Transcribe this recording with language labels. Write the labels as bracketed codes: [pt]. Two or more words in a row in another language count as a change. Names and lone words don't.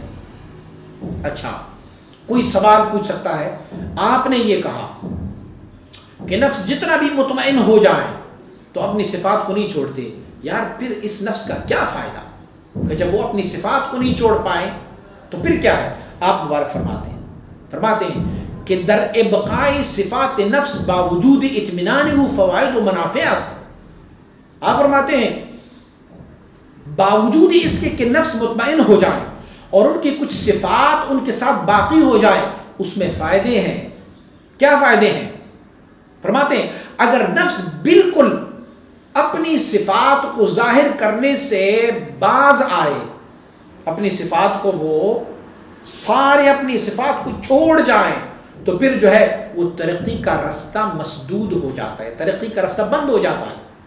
[ur] اچھا, کوئی سوال پوچھ سکتا ہے, آپ نے یہ کہا کہ نفس جتنا بھی مطمئن ہو جائے تو اپنی صفات کو نہیں چھوڑتے. یار پھر اس نفس کا کیا فائدہ کہ جب وہ اپنی صفات کو نہیں چھوڑ پائے تو پھر کیا ہے؟ آپ مبارک فرماتے ہیں کہ [fa] در ابقاء صفات نفس باوجود اطمینان فوائد و منافع است. [ur] آپ فرماتے ہیں باوجود اس کے کہ نفس مطمئن ہو جائے اور ان کی کچھ صفات ان کے ساتھ باقی ہو جائے, اس میں فائدے ہیں. کیا فائدے ہیں؟ فرماتے ہیں اگر نفس بالکل اپنی صفات کو ظاہر کرنے سے باز آئے, اپنی صفات کو وہ سارے اپنی صفات کو چھوڑ جائیں, تو پھر جو ہے وہ ترقی کا رستہ مسدود ہو جاتا ہے, ترقی کا رستہ بند ہو جاتا ہے.